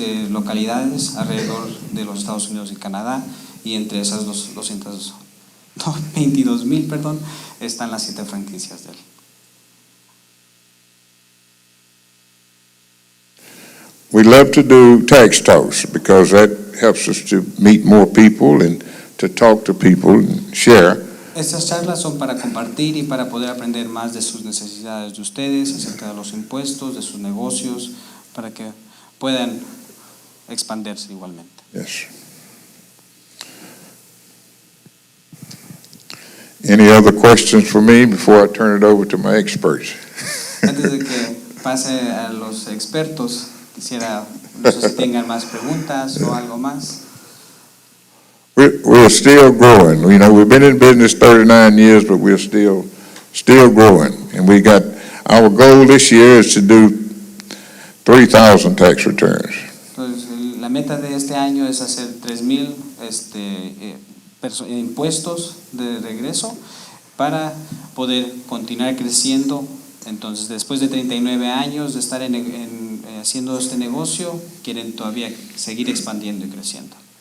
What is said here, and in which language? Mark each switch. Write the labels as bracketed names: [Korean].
[Spanish] localidades alrededor de los Estados Unidos y Canadá, y entre esas 22,000, perdón, están las 7 franquicias de él. [English] We love to do tax talks because that helps us to meet more people and to talk to people and share. [Spanish] Estas charlas son para compartir y para poder aprender más de sus necesidades de ustedes, acerca de los impuestos, de sus negocios, para que puedan expandirse igualmente. [English] Yes. Any other questions for me before I turn it over to my experts? [Spanish] Antes de que pase a los expertos, quisiera, no sé si tengan más preguntas o algo más. [English] We're still growing. You know, we've been in business 39 years, but we're still growing. And we got, our goal this year is to do 3,000 tax returns. [Spanish] Entonces, la meta de este año es hacer 3,000 impuestos de regreso para poder continuar creciendo. Entonces, después de 39 años de estar haciendo este negocio, quieren todavía seguir expandiendo y creciendo.